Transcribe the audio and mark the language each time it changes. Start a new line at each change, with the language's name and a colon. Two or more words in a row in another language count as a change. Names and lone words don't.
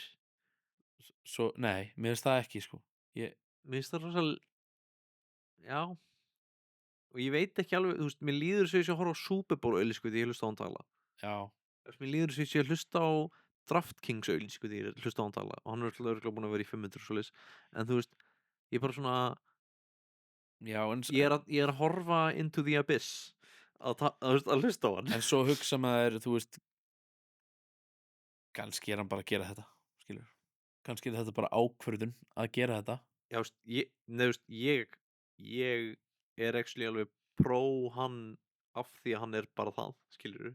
Icelandic: Svo, nei, mér finnst það ekki, sko. Mér finnst það rosalega, já, og ég veit ekki alveg, þú veist, mér líður svo ég sé að horfa á Super Bowl auglýsingu því ég hlusta á hann tala. Já. Mér líður svo ég sé að hlusta á DraftKings auglýsingu því ég hlusta á hann tala, og hann örugglega búinn að vera í 500 og svoleiðis, en þú veist, ég bara svona, já, ég er að horfa
English: into the abyss
Icelandic: að hlusta á hann. En svo hugsa maður, þú veist, kannski er hann bara að gera þetta, skilur, kannski er þetta bara ákvörðun að gera þetta. Já, ég er actually alveg pró hann af því að hann er bara það, skilur.